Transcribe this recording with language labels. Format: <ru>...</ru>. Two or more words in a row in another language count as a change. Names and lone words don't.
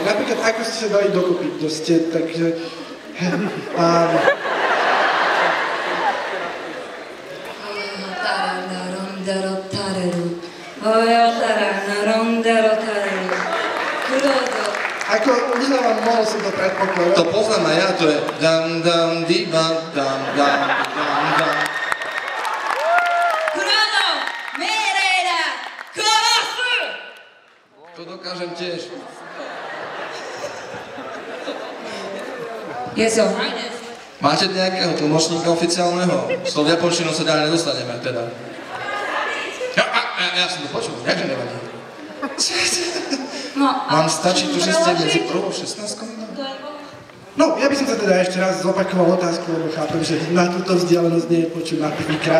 <sk>Napríklad, ako ste sa dali dokopy, to ste, takže... Ako, uznávam, mohol som to predpokladať. To poznám aj ja, to je dam dam di bam dam dam dam dam. Kurodo, Mereira, Korosu! To dokážem tiež.</sk> <en>Yes, your highness.</en> <sk>Máte nejakého tlmočníka oficiálneho? S tou japonštinou sa ďalej nedostaneme, teda. Ja som to počul, jakže nevadí. No, mám stačiť to, že ste medzi prvou 16? No, ja by som sa teda ešte raz zopakoval otázku, lebo chápem, že na túto vzdialenosť nie je počuť na prvýkrát.</sk>